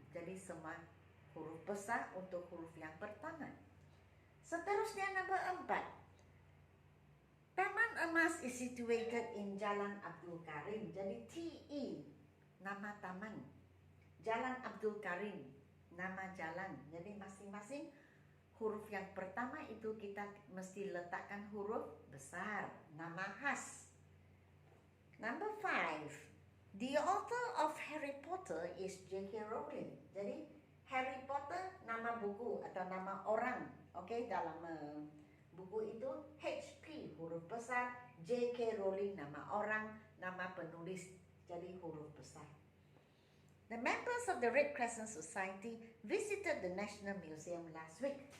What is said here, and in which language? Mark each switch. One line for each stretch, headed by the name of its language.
Malay: Jadi semua huruf besar untuk huruf yang pertama. Seterusnya number 4.
English: Taman Emas is situated in Jalan Abdul Karim.
Malay: Jadi TE nama taman, Jalan Abdul Karim nama jalan. Jadi masing-masing huruf yang pertama itu kita mesti letakkan huruf besar, nama khas. Number 5.
English: The author of Harry Potter is J.K. Rowling.
Malay: Jadi Harry Potter nama buku atau nama orang. Okey, dalam buku itu HP huruf besar, J.K. Rowling nama orang, nama penulis. Jadi huruf besar.
English: The members of the Red Crescent Society visited the National Museum last week.